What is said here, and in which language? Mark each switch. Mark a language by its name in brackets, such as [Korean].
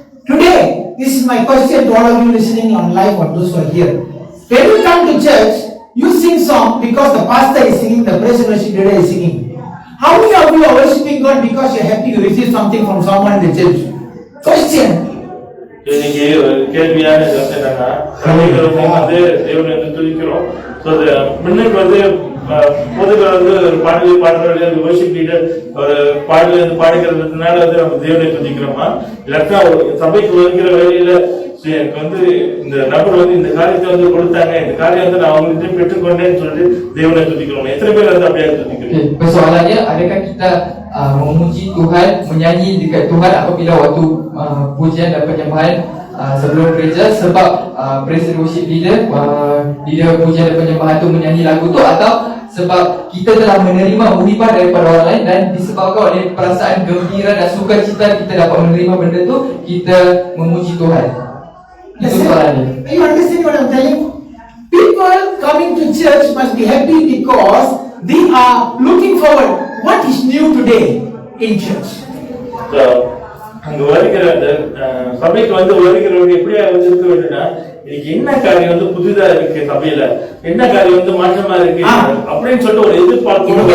[English] Today, this is my question to all of you listening on live or those who are here. When you come to church, you sing song because the pastor is singing, the praise and worship leader is singing. How many of you are worshiping God because you are happy you receive something from someone in the church? Question. [Tamil] இன்னைக்கு கேள்வியான என்னன்னா சபைகள் வந்து தேவனை வந்து துதிக்கிறோம். முன்னுக்கு வந்து பொதுவில் வந்து ஒரு பாடல் வர்ஷிப் லீடர் ஒரு பாடல் பாடுகிறதுனால வந்து நம்ம தேவனை துதிக்கிறோமா, இல்லாட்டா சபைக்கு வருகிற வேலையில எனக்கு வந்து இந்த நபர் வந்து இந்த காரியத்தை வந்து கொடுத்தாங்க, இந்த காரியம் வந்து நான் அவங்கள்ட்ட பெற்றுக்கொண்டேன்னு சொல்லிட்டு தேவனை துதிக்கிறோம். எத்தனை பேர் வந்து அப்படியே துதிக்கிறோம்? [Malay] Persoalannya, adakah kita memuji Tuhan, menyanyi dekat Tuhan apabila waktu pujian dan penyembahan sebelum gereja, sebab [English] praise and worship leader [Malay] pujian dan penyembahan tu menyanyi lagu tu, atau sebab kita telah menerima muhibah daripada orang lain dan disebabkan oleh perasaan gembira dan sukacita kita dapat menerima benda tu, kita memuji Tuhan. Itu soalannya. [English] You understand what I'm telling? People coming to church must be happy because they are looking forward. What is new today in church? [Tamil] So, அங்க வருகிற அந்த சபைக்கு வந்து வருகிறவங்க எப்படியா வந்து இருக்க வேண்டும்னா, இன்னைக்கு என்ன காரியம் வந்து புதிதா இருக்கு சபையில, என்ன காரியம் வந்து மாற்றமா இருக்கு அப்படின்னு சொல்லிட்டு ஒரு எதிர்பார்ப்பு.